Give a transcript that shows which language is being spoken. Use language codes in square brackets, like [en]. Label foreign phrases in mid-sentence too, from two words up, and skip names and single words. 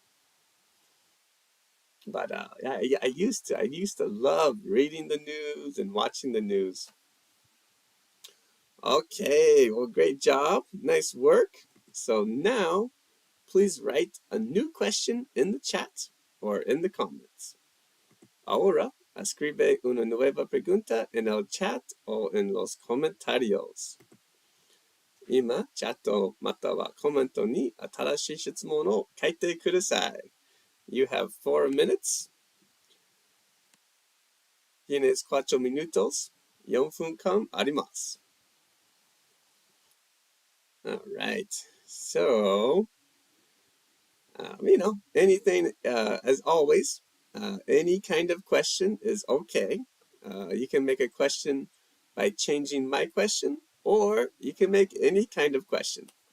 [en] But yeah, I used to love reading the news and watching the news. Okay, well, great job. Nice work. So now, please write a new question in the chat or in the comments. [es] Ahora, escribe una nueva pregunta en el chat o en los comentarios. [ja] 今、チャットまたはコメントに新しい質問を書いてください。 [en] You have 4 minutes. [es] Tienes 4 minutos. [ja] 4 分間あります。 [en] All right. So, anything, as always, any kind of question is okay. You can make a question by changing my question, or you can make any kind of question.